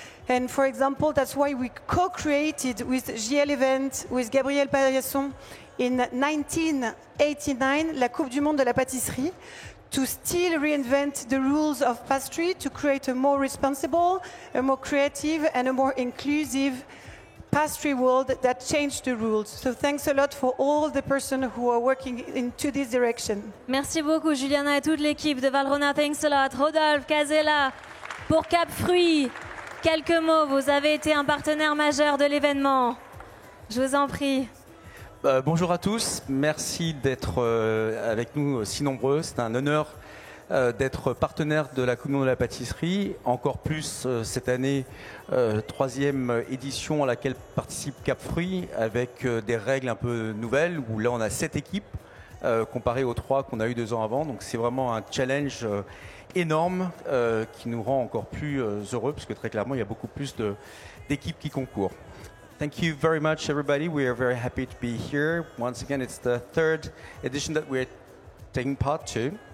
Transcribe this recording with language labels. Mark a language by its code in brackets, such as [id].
[en] And for example, that's why we co-created with JL Event, with Gabriel Paillasson, in 1989, la Coupe du Monde de la pâtisserie, to still reinvent the rules of pastry, to create a more responsible, a more creative, and a more inclusive pastry world that changed the rules. So thanks a lot for all the persons who are working into this direction. [fr] Merci beaucoup, Juliana et toute l'équipe de Valrhona. [en] Thanks a lot. [fr] Rodolphe Casella, pour Capfruit, quelques mots. Vous avez été un partenaire majeur de l'événement. Je vous en prie. Bonjour à tous, merci d'être avec nous si nombreux. C'est un honneur d'être partenaire de la Coupe du Monde de la pâtisserie. Encore plus cette année, 3e édition à laquelle participe Capfruit avec des règles un peu nouvelles où là on a 7 équipes comparé aux 3 qu'on a eu 2 ans avant. Donc c'est vraiment un challenge énorme qui nous rend encore plus heureux parce que très clairement il y a beaucoup plus d'équipes qui concourent. [en] Thank you very much, everybody. We are very happy to be here. Once again, it's the 3rd edition that we're taking part to.